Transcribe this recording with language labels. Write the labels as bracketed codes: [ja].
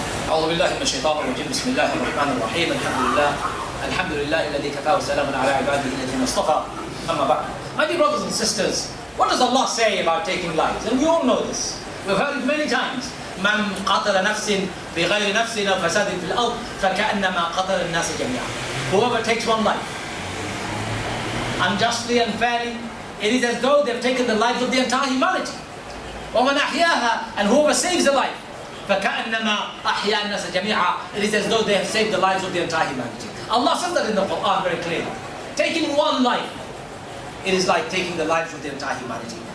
[ar] أعوذ بالله من الشيطان الرجيم بسم الله الرحمن الرحيم الحمد لله الذي كفى وسلام على عباده الذين اصطفى أما بعد. [en] My dear brothers and sisters, what does Allah say about taking lives? And we all know this. We've heard it many times. [ar] من قتل نفس بغير نفس أو فساد في الأرض فكأنما قتل الناس جميعا. [en] Whoever takes one life unjustly and fairly, it is as though they've taken the lives of the entire humanity. [ar] ومن أحياها, [en] and whoever saves a life, [ar] فكأنما أحيا الناس جميعا, [en] it is as though they have saved the lives of the entire humanity. Allah says that in the Quran very clearly. Taking one life, it is like taking the lives of the entire humanity.